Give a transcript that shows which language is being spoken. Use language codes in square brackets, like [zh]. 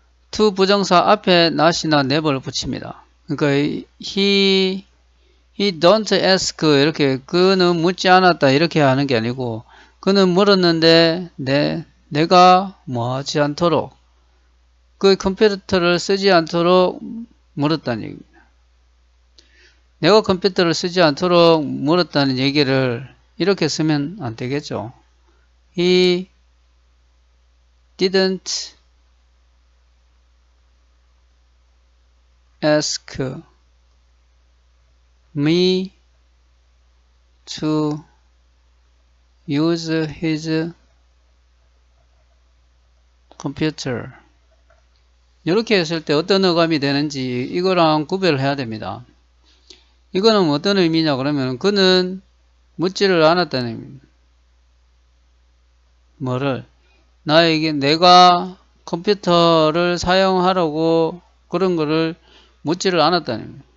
[ko] to 부정사 앞에 not이나 never를 붙입니다. 그러니까 [en] he don't ask [ko] 이렇게 그는 묻지 않았다 이렇게 하는 게 아니고 그는 물었는데 내가 뭐 하지 않도록 그 컴퓨터를 쓰지 않도록 물었다는 얘기입니다. 내가 컴퓨터를 쓰지 않도록 물었다는 얘기를 이렇게 쓰면 안 되겠죠. [en] He didn't ask me to use his computer. [ko] 이렇게 했을 때 어떤 어감이 되는지 이거랑 구별을 해야 됩니다. 이거는 어떤 의미냐 그러면 그는 묻지를 않았다는 의미입니다. 뭐를? 나에게 내가 컴퓨터를 사용하라고 그런 거를 묻지를 않았다는 의미입니다.